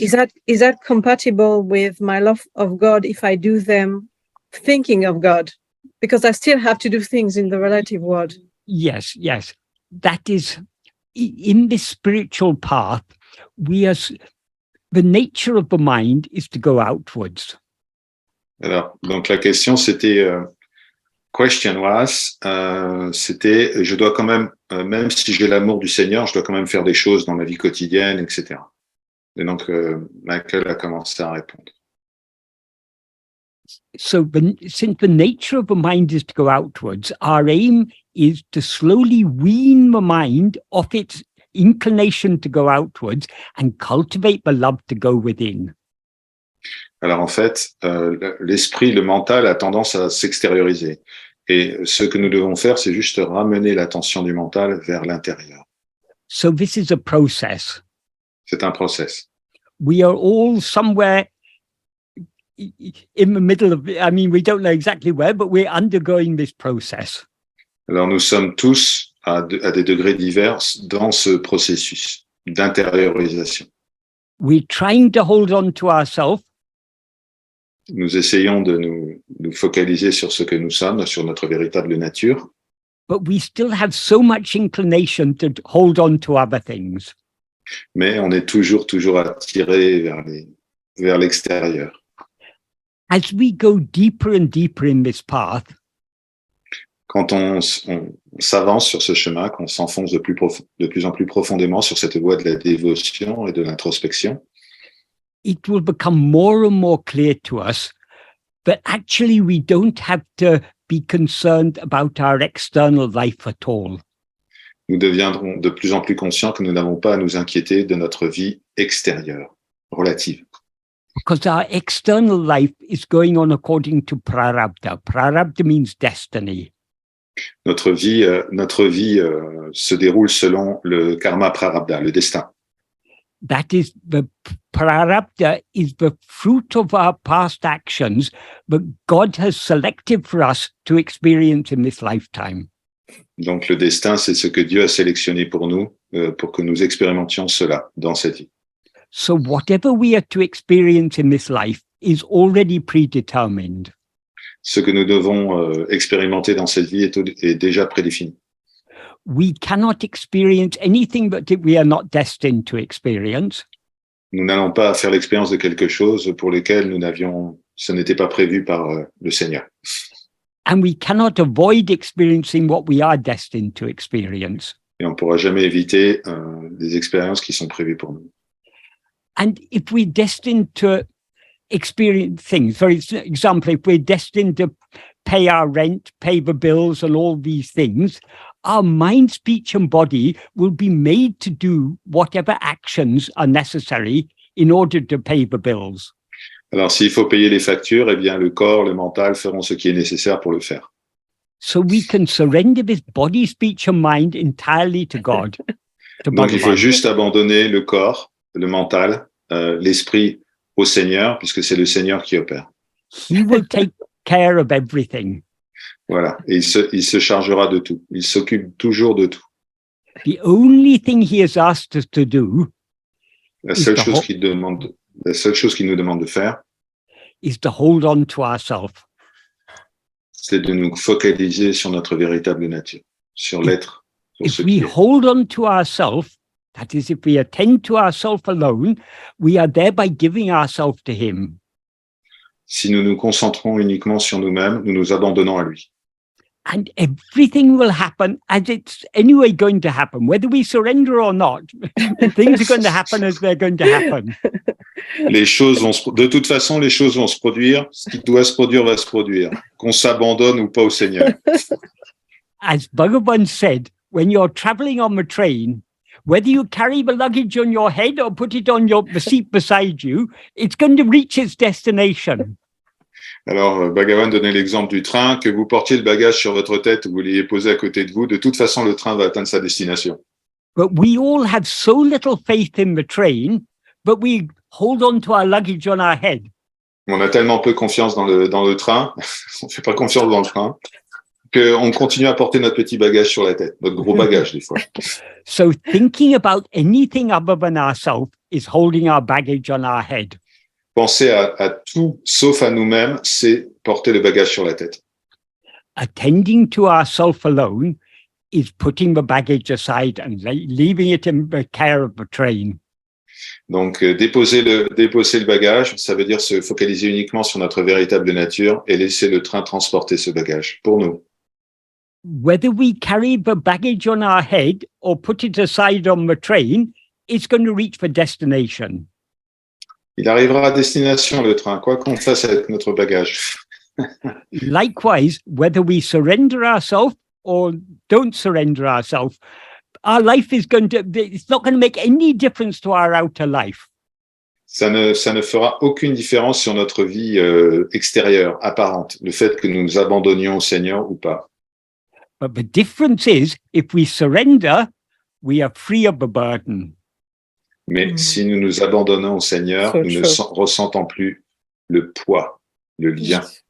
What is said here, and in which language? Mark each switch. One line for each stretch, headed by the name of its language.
English: Is that compatible with my love of God if I do them thinking of God? Because I still have to do things in the relative world. Yes. That is, in this spiritual path, the nature of the mind is to go outwards.
French: Alors, donc la question
English: question was,
French: c'était, je dois quand même, même si j'ai l'amour du Seigneur, je dois quand même faire des choses dans ma vie quotidienne, etc. Et donc, Michael a commencé à répondre.
English: So since the nature of the mind is to go outwards, our aim is to slowly wean the mind off its inclination to go outwards and cultivate the love to go within.
French: Alors en fait, l'esprit, le mental a tendance à s'extérioriser. Et ce que nous devons faire, c'est juste ramener l'attention du mental vers l'intérieur.
English: So this is a process.
French: C'est un process.
English: We are all somewhere in the middle of, we don't know exactly where, but we're undergoing this process.
French: Alors nous sommes tous à des degrés divers dans ce processus d'intériorisation.
English: We're trying to hold on to ourselves.
French: Nous essayons de nous focaliser sur ce que nous sommes, sur notre véritable nature.
English: But we still have so much inclination to hold on to other things.
French: Mais on est toujours attiré vers l'extérieur.
English: As we go deeper and deeper in this path,
French: quand on s'avance sur ce chemin, qu'on s'enfonce de plus en plus profondément sur cette voie de la dévotion et de l'introspection,
English: it will become more and more clear to us that actually we don't have to be concerned about our external life at all.
French: Nous deviendrons de plus en plus conscients que nous n'avons pas à nous inquiéter de notre vie extérieure, relative.
English: Because our external life is going on according to prarabdha. Prarabdha means destiny.
French: Notre vie se déroule selon le karma prarabdha, le destin.
English: That is, the prarabdha is the fruit of our past actions that God has selected for us to experience in this lifetime.
French: Donc le destin, c'est ce que Dieu a sélectionné pour nous, pour que nous expérimentions cela dans cette vie.
English: So whatever we are to experience in this life is already predetermined.
French: Ce que nous devons expérimenter dans cette vie est déjà prédéfini.
English: We cannot experience anything that we are not destined to experience.
French: Nous n'allons pas faire l'expérience de quelque chose pour lequel ce n'était pas prévu par le Seigneur.
English: And we cannot avoid experiencing what we are destined to experience.
French: Et on ne pourra jamais éviter des expériences qui sont prévues pour nous.
English: And if we're destined to experience things, for example, if we're destined to pay our rent, pay the bills and all these things, our mind, speech and body will be made to do whatever actions are necessary in order to pay the bills.
French: Alors, s'il faut payer les factures, eh bien, le corps, le mental feront ce qui est nécessaire pour le faire.
English: So we can surrender this body, speech and mind entirely to God. To
French: Donc, il faut
English: Bhagavan.
French: juste abandonner le corps, le mental, l'esprit au Seigneur, puisque c'est le Seigneur qui opère.
English: He will take care of everything.
French: Voilà. Et il se chargera de tout. Il s'occupe toujours de tout.
English: The only thing he has asked us to do
French: La seule chose qu'il nous demande de faire,
English: is to hold on to ourselves.
French: c'est de nous focaliser sur notre véritable nature, sur l'être, sur
English: If
French: ce
English: we
French: qui est.
English: hold on to ourselves, that is, if we attend to ourselves alone, we are thereby giving ourselves to him.
French: Si nous nous concentrons uniquement sur nous-mêmes, nous nous abandonnons à lui.
English: And everything will happen as it's anyway going to happen, whether we surrender or not. Things are going to happen as they're going to happen.
French: De toute façon, les choses vont se produire. Ce qui doit se produire va se produire. Qu'on s'abandonne ou pas au Seigneur.
English: As Bhagavan said, when you're traveling on the train, whether you carry the luggage on your head or put it on the seat beside you, it's going to reach its destination.
French: Alors, Bhagavan donnait l'exemple du train, que vous portiez le bagage sur votre tête ou vous l'ayez posé à côté de vous. De toute façon, le train va atteindre sa destination.
English: But we all have so little faith in the train, but we hold on to our luggage on our head.
French: On a tellement peu confiance dans le train, on ne fait pas confiance dans le train, qu'on continue à porter notre petit bagage sur la tête, notre gros bagage des fois.
English: So thinking about anything other than ourselves is holding our baggage on our head.
French: Penser à tout sauf à nous-mêmes, c'est porter le bagage sur la tête.
English: Attending to ourself alone is putting the baggage aside and leaving it in the care of the train.
French: Donc, déposer le bagage, ça veut dire se focaliser uniquement sur notre véritable nature et laisser le train transporter ce bagage pour nous.
English: Whether we carry the baggage on our head or put it aside on the train, it's going to reach the destination.
French: Il arrivera à destination, le train, quoi qu'on fasse avec notre bagage.
English: Likewise, whether we surrender ourselves or don't surrender ourselves, our life is it's not going to make any difference to our outer life.
French: Ça ne fera aucune différence sur notre vie extérieure, apparente, le fait que nous nous abandonnions au Seigneur ou pas.
English: But the difference is, if we surrender, we are free of the burden.
French: Mais si nous nous abandonnons au Seigneur, nous ne ressentons plus le poids, le lien.